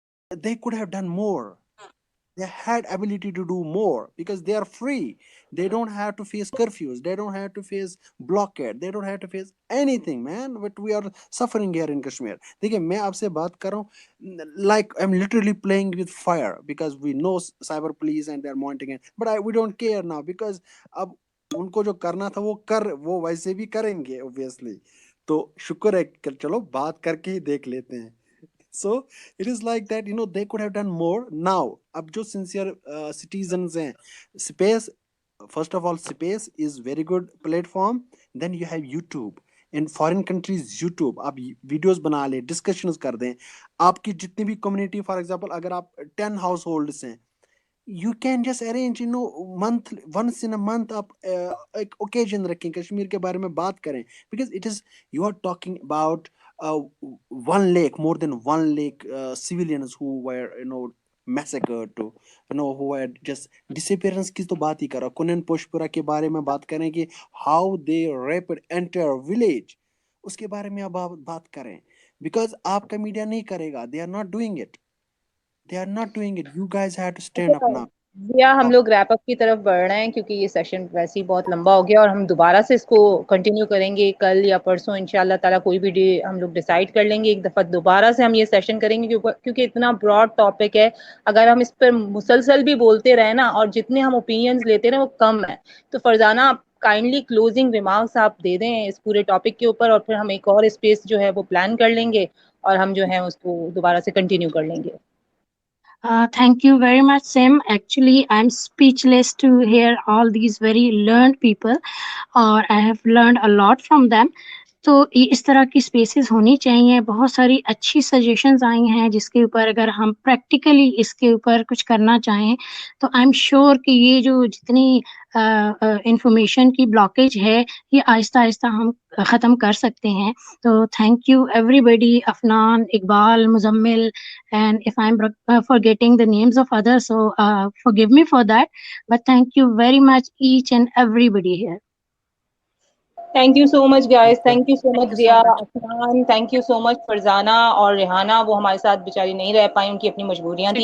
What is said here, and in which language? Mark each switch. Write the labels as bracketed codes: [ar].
[en] they could have done more. They had ability to do more because they are free. They don't have to face curfews. They don't have to face blockade. They don't have to face anything, man. But we are suffering here in Kashmir. [hi] देखिए मैं आपसे बात कर रहा हूँ, [en] like I'm literally playing with fire because we know cyber police and they're monitoring it. But we don't care now because [hi] अब उनको जो करना था वो वैसे भी करेंगे obviously. तो शुक्र है कि चलो बात करके ही देख लेते हैं. [en] So it is like that, they could have done more. Now, [hi] ab jo [en] sincere citizens hain, space, first of all, space is very good platform. Then you have YouTube. In foreign countries, YouTube, [hi] आप videos बना ले, discussions कर दें. आपकी जितनी भी [en] community, for example, अगर आप 10 households हैं, you can just arrange, once in a month [hi] आप एक [en] occasion [hi] रखें, कश्मीर के बारे में बात करें, [en] because it is, you are talking about 1 lakh, more than 1 lakh civilians who were, massacred to, who were just disappearance [hi] की तो बात ही करो. कुनन पोशपुरा के बारे में बात करें कि [en] how they raped entire village, [hi] उसके बारे में आप बात करें, because आपका मीडिया नहीं करेगा. [en] They are not doing it. They are not doing it. You guys have to stand up now. [hi] या हम लोग रैप अप की तरफ बढ़ रहे हैं क्योंकि ये सेशन वैसे ही बहुत लंबा हो गया और हम दोबारा से इसको कंटिन्यू करेंगे कल या परसों इंशाल्लाह ताला. कोई भी डे हम लोग डिसाइड कर लेंगे, एक दफ़ा दोबारा से हम ये सेशन करेंगे क्योंकि इतना ब्रॉड टॉपिक है. अगर हम इस पर मुसलसल भी बोलते रहे ना और जितने हम ओपिनियंस लेते रहे वो कम है. तो फरजाना आप काइंडली क्लोजिंग रिमार्क्स आप दे दें इस पूरे टॉपिक के ऊपर और फिर हम एक और स्पेस जो है वो प्लान कर लेंगे और हम जो है उसको दोबारा से कंटिन्यू कर लेंगे. [en] Thank you very much, Sim. Actually, I'm speechless to hear all these very learned people, or I have learned a lot from them. [hi] तो इस तरह की स्पेसेस होनी चाहिए. बहुत सारी अच्छी सजेशंस आई हैं जिसके ऊपर अगर हम प्रैक्टिकली इसके ऊपर कुछ करना चाहें तो [en] I am sure [hi] कि ये जो जितनी इंफॉर्मेशन की ब्लॉकेज है ये आहिस्ता आहिस्ता हम ख़त्म कर सकते हैं. [en] तो thank you everybody, Afnan, Iqbal, Muzammil, and if I'm forgetting the names of others, so forgive me for that, but thank you very much each and everybody here. Thank you so much guys. Thank you so much Zia, Afnan. Thank you so much Farzana और रेहाना. [hi] वो हमारे साथ बेचारी नहीं रह पाई, उनकी अपनी मजबूरियां थी.